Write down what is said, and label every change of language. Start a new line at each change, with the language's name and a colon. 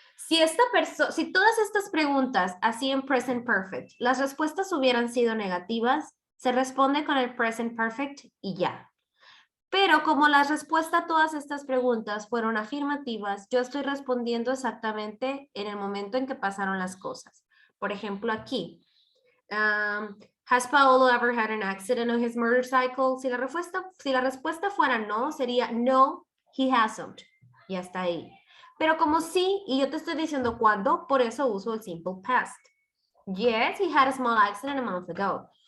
Spanish: Si todas estas preguntas así en present perfect, las respuestas hubieran sido negativas, se responde con el present perfect y ya. Pero como la respuesta a todas estas preguntas fueron afirmativas, yo estoy respondiendo exactamente en el momento en que pasaron las cosas. Por ejemplo, aquí.
English: Has Paolo ever had an accident on his motorcycle?
Spanish: Si la respuesta fuera no, sería no,
English: he hasn't.
Spanish: Y hasta ahí. Pero como sí, y yo te estoy diciendo cuándo, por eso uso el simple past.
English: Yes, he had a small accident a month ago.